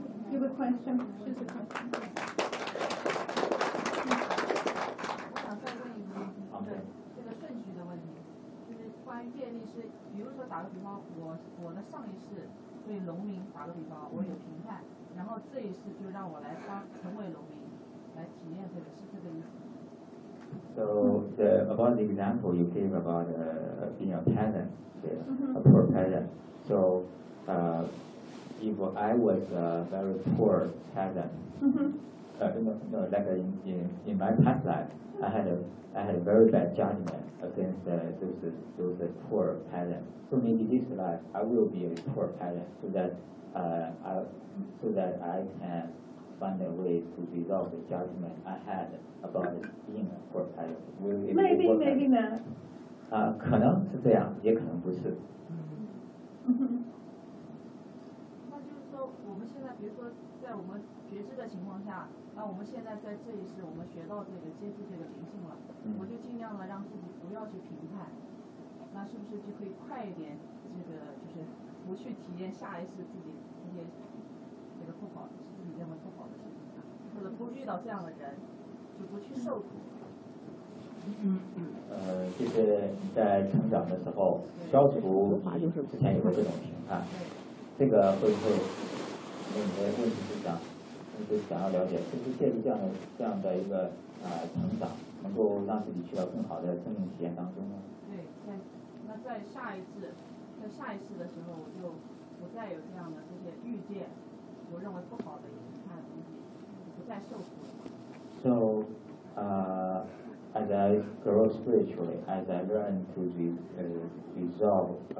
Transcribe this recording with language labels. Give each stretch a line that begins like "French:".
Chinese: 这个顺序的问题，就是关于业力是，比如说打个比方，我的上一世对农民打个比方，我有评判，然后这一世就让我来当成为农民，来体验这个，是这个意思。
English: So the about the example you gave about being a peasant, a poor peasant. So, if I was a very poor peasant, in my past life, I had a very bad judgment against those poor peasants. So maybe this life I will be a poor peasant so that I can find a way to resolve the judgment I had about being a poor peasant. Maybe not.
Chinese: 可能是这样，也可能不是。我们现在比如说在我们觉知的情况下，那我们现在在这一世我们学到这个接触这个灵性了，我就尽量的让自己不要去评判，那是不是就可以快一点，这个就是不去体验下一世自己那些这个不好，是自己认为不好的事情，或者不遇到这样的人就不去受苦。就是在成长的时候消除之前有的这种评判，这个会不会
English: So, as I grow spiritually, as I learn to resolve